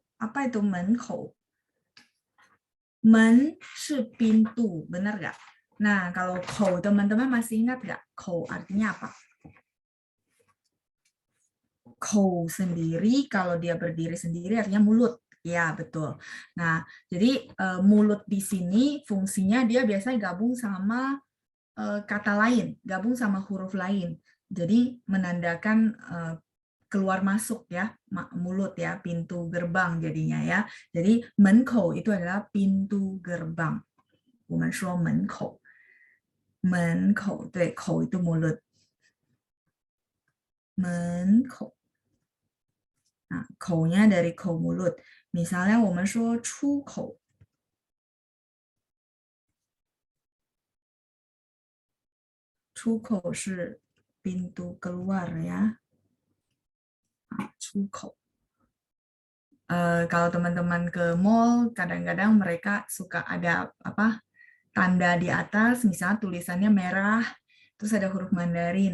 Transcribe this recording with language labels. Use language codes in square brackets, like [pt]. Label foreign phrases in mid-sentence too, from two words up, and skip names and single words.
[id] Apa itu 门口? [zh] 门是 [id] pintu, benar nggak? Nah, kalau 口 teman-teman masih ingat nggak? 口 artinya apa? 口 sendiri kalau dia berdiri sendiri artinya mulut. Ya, betul. Nah, jadi mulut di sini fungsinya dia biasanya gabung sama kata lain, gabung sama huruf lain. Jadi menandakan keluar masuk ya, mulut ya, pintu gerbang jadinya ya. Jadi 门口 itu adalah pintu gerbang. [zh] 我们说门口. 门口, 对，口 [id] itu mulut. 门口. Nah, 口nya dari 口 mulut. [zh] Misalnya 我们说出口. 出口是 [id] pintu keluar ya. [zh] 出口. [id] Kalau teman-teman ke mall, kadang-kadang mereka suka ada tanda di atas, misalnya tulisannya merah, terus ada huruf Mandarin.